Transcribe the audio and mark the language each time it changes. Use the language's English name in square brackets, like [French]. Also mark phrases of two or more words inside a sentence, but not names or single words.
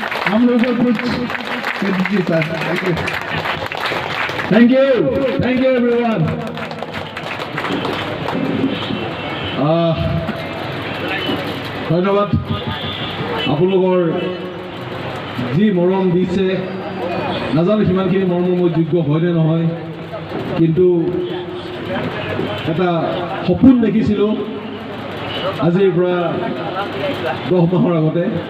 [Hindi] हम लोगों को कुछ कर दीजिए सर। [English] thank you everyone. [Assamese] ধন্যবাদ আপোনালোকৰ যি মৰম দিছে নাজানো সিমানখিনি মৰমৰ মই যোগ্য হয় নে নহয়, কিন্তু এটা সপোন দেখিছিলোঁ আজিৰ পৰা 10 মাহৰ আগতে।